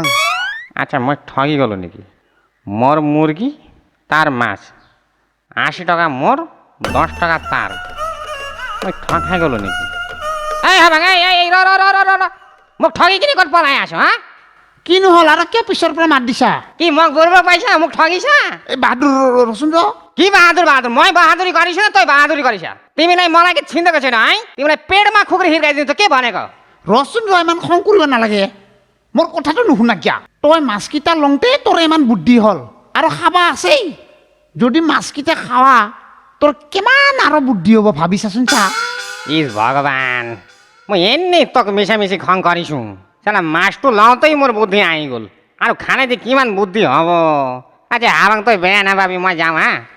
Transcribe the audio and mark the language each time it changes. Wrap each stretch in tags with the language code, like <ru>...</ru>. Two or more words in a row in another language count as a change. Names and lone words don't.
<as>আচ্ছা মই ঠগি গলো নেকি মোৰ মুৰ্গী তাৰ মাছ 80 টকা মোৰ 10 টকা তাৰ মই ঠগ খাই গলো নেকি এই হবাং এই ৰ মোক ঠগি কিনে ক'ত পলাই আছো হা কিনো হ'ল আৰু কিয় পিছৰ পৰা মাত দিছা কি মোক গৌৰৱ পাইছা মোক ঠগিছা এই বাহাদুৰ ৰচোন ৰ কি বাহাদুৰ মই</as> <ne>বাহাদুरी गरिस तै बाहादुरी गरिस तिमीलाई मलाई के छिन्देको छैन है तिमीलाई पेटमा खुकुरी हिर्काइदिन्छ के भनेको</ne> <as>ৰচোন ৰ ইমান খং কৰিব নালাগে মোৰ কথাটো নুশুনা কিয়া তই মাছকেইটা লওঁতে তোৰ ইমান বুদ্ধি হ'ল আৰু খাবা আছেই যদি মাছকেইটা খাৱা তোৰ কিমান আৰু বুদ্ধি হ'ব ভাবিছাচোন চা ইস ভগৱান মই এনে তক মিছামিছি খং কৰিছো চালা মাছটো লাওঁতেই মোৰ বুদ্ধি আহি গ'ল আৰু খানে যে কিমান বুদ্ধি হ'ব আচ্ছা হাবাং তই বেয়া নাভাবি মই যাওঁ হা</as>